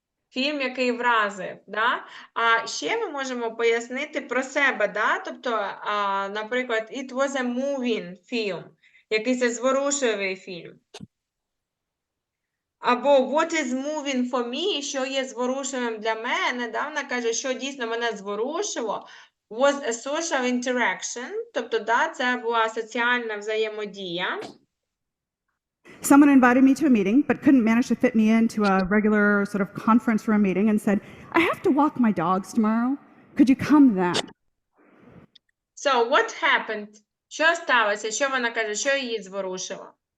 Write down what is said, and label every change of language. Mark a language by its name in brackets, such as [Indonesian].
[Ukrainian] Фільм, який вразив. Да? А ще ми можемо пояснити про себе. Да? Тобто, наприклад, [English] it was a moving film. [Ukrainian] Якийсь зворушливий фільм. Або [English] what is moving for me, [Ukrainian] що є зворушливим для мене, да? Вона каже, що дійсно мене зворушило, [English] was a social interaction, [Ukrainian] тобто, да, це була соціальна взаємодія. [English] Someone invited me to a meeting, but couldn't manage to fit me into a regular sort of conference room meeting and said, I have to walk my dogs tomorrow. Could you come then? So, what happened? [Ukrainian] Що сталося? Що вона каже? Що її зворушило?